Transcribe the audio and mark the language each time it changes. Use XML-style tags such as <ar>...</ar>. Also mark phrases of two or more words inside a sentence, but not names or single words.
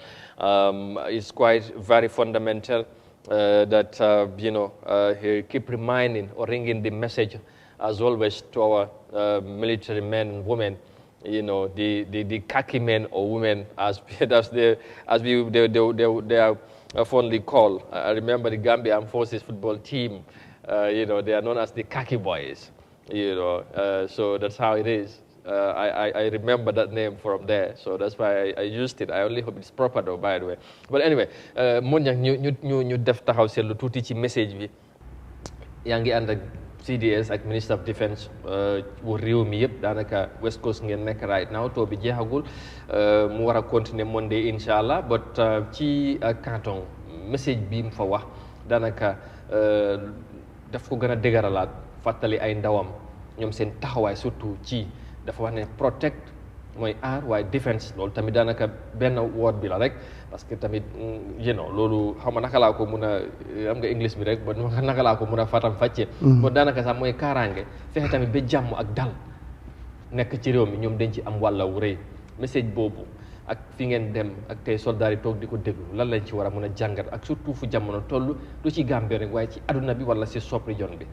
<en>It's quite very fundamental that, he keep reminding or ringing the message, as always, to our military men and women, the khaki men or women, as they are fondly called. I remember the Gambia Armed Forces football team, they are known as the khaki boys. So that's how it is. I remember that name from there, so that's why I used it. I only hope it's proper though, by the way. But anyway,</en> <wo>mun ñu def taxaw seetlu tuuti ci message bi yaa ngi ànd ak CDS ak</wo> <en>Minister of Defence</en> <wo>bu réew mi yëpp daanaka West Coast ngeen nekk</wo> <en>right now</en> <wo>too bi jeexagul mu war a continuer Monday inshallah, but ci canton message bi mu fa wax daanaka daf ko gën a dëgëralaat fàttali ay ndawam ñoom seen taxawaay surtout ci dafa wax ne protect mooy aar waaye defense loolu tamit daanaka benn word bi la rek</wo> <fr>parce que</fr> <wo>tamit loolu xam nga naka laa ko mun a am nga english bi rek ba naka laa ko mun a fatam fàccee kon daanaka sax mooy kaaraange fexe tamit ba jàmm ak dal nekk ci réew mi ñoom dañ ci am wàlla wu rëy message boobu ak fi ngeen dem ak tey soldats yi toog di ko déglu lan lañ ci war a mun a jàngat ak surtout fu jamono toll du ci Gambie rek waaye ci aduna bi wala si</wo> <en>sub region</en> <wo>bi.</wo>